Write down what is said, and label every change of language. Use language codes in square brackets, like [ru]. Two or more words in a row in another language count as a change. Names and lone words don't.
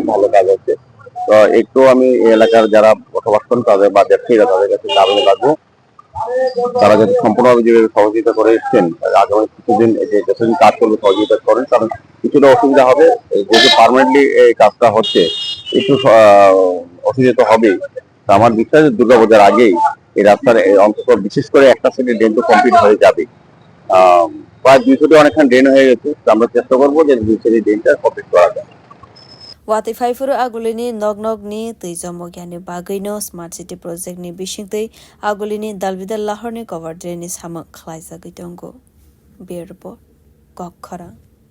[bn] ভালো কাজ হচ্ছে তো একটু আমি এই এলাকার যারা বসবাস করেন তাদের বা ব্যবসায়ীরা তাদের কাছে আবেদন রাখবো তারা যাতে সম্পূর্ণভাবে যে সহযোগিতা করে এসছেন আগামী কিছুদিন যতদিন কাজ করবে সহযোগিতা করেন কারণ কিছুটা অসুবিধা হবে যেহেতু পার্মানেন্টলি এই কাজটা হচ্ছে একটু অসুবিধা হবেই আমার বিশ্বাস দুর্গাপূজার আগেই এই রাস্তার অন্তত বিশেষ করে একটা সাইডে ড্রেন তো কমপ্লিট হয়ে যাবে প্রায় 200টি অনেকখানি ড্রেন হয়ে গেছে আমরা চেষ্টা করবো যে 200টি ড্রেনটা কমপ্লিট করা যায় [trp] Wati faifuru Agulini nog ni tuijomo gyani bagino [en] smart city project [trp] ni bisingtei Agulini dalbidal lahar ni [en] cover drain [trp] ni samung khlaijagui tongo. [en] Bureau report Khobui.